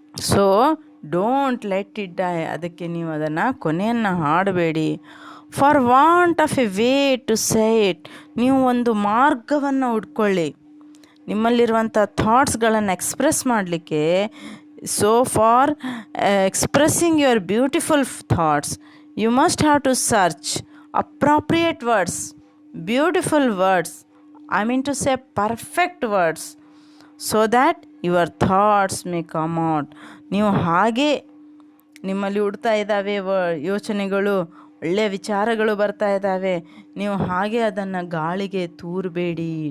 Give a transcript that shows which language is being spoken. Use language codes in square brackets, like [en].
[en] So don't let it die. [kn] ಅದಕ್ಕೆ ನೀವು ಅದನ್ನು ಕೊನೆಯನ್ನು ಹಾಡಬೇಡಿ. [en] For want of a way to say it. [kn] ನೀವು ಒಂದು ಮಾರ್ಗವನ್ನು ಹುಡ್ಕೊಳ್ಳಿ ನಿಮ್ಮಲ್ಲಿರುವಂಥ ಥಾಟ್ಸ್ಗಳನ್ನು ಎಕ್ಸ್ಪ್ರೆಸ್ ಮಾಡಲಿಕ್ಕೆ. [en] So for expressing your beautiful thoughts you must have to search appropriate words, beautiful words, I mean to say perfect words, so that your thoughts may come out. [kn] ನೀವು ಹಾಗೆ ನಿಮ್ಮಲ್ಲಿ ಹುಡ್ತಾ ಇದ್ದಾವೆ ಯೋಚನೆಗಳು, ಒಳ್ಳೆಯ ವಿಚಾರಗಳು ಬರ್ತಾ ಇದ್ದಾವೆ, ನೀವು ಹಾಗೆ ಅದನ್ನು ಗಾಳಿಗೆ ತೂರಬೇಡಿ.